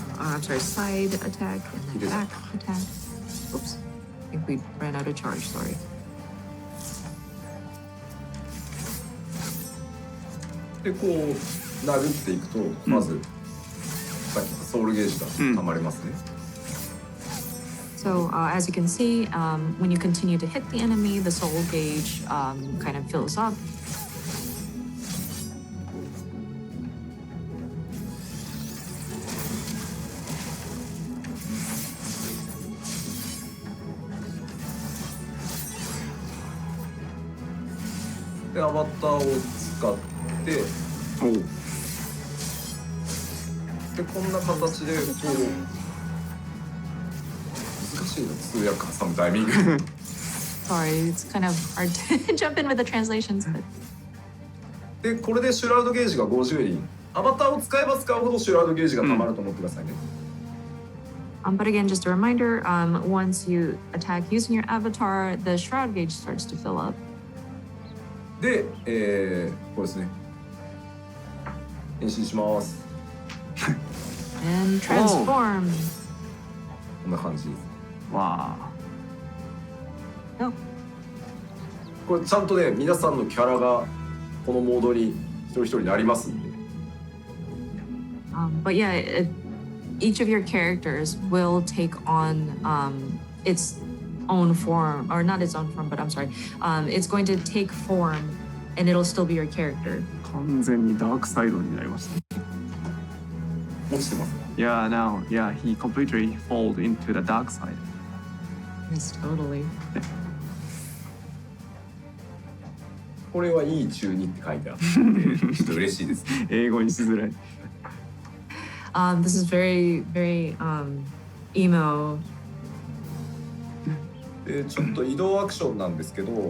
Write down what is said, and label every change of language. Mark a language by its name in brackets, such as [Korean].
[English] I'm sorry, side attack and then back attack. Oops. I think we ran out of charge, sorry. [Japanese] でこう殴っていくとまず、さっきのソウルゲージが溜まりますね。 [English] So as you can see, when you continue to hit the enemy, the soul gauge kind of fills up. [Japanese] でアバターを使ってでこんな形でこう難しいの通訳挟むタイミング [English] Sorry, it's kind of hard to jump in with the translations. But... [Japanese] でこれでシュラウドゲージが50輪アバターを使えば使うほどシュラウドゲージがたまると思ってくださいね。 [English] But again, just a reminder, once you attack using your avatar, the shroud gauge starts to fill up. [Japanese] で、これですね。変身します。 [English] And transform. [Japanese] こんな感じです。わあ。これちゃんとね、皆さんのキャラがこのモードに一人一人なりますんで。 [English] But yeah, each of your characters will take on its own form, or not its own form, but I'm sorry, it's going to take form, and it'll still be your character. [Japanese] 完全にダークサイドになりました。落ちてます。 [English] Yeah, now, yeah, he completely fall into the dark side. Yes, totally. [Japanese] これはいい中にって書いてあって、ちょっと嬉しいですね。英語にしづらい。 [English] This is very, very emo. [Japanese] でちょっと移動アクションなんですけど、